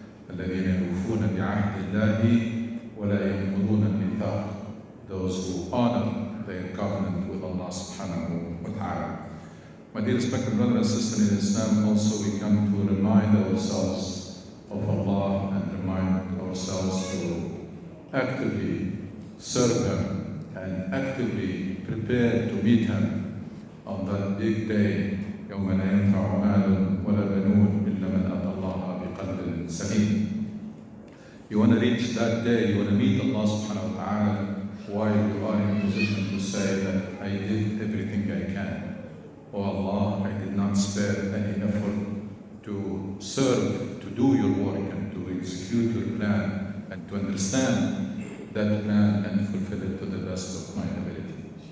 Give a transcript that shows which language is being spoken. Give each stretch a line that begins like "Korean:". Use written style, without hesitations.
Arabic: الذين يوفون بعهد الله ولا ينقضون الميثاق.
English: Those who honor their covenant with Allah subhanahu wa ta'ala. My dear respected brothers and sisters in Islam, also we come to remind ourselves of Allah and remind ourselves to actively serve Him and actively prepare to meet Him on that big day.
Arabic: يوم لا ينفع مال ولا بنون إلا من أتى الله بقلب سليم.
English: You want to reach that day, you want to meet Allah subhanahu wa ta'ala while you are in a position to say that I did everything I can. Oh Allah, I did not spare any effort to serve, to do your work and to execute your plan and to understand that plan and fulfill it to the best of my ability.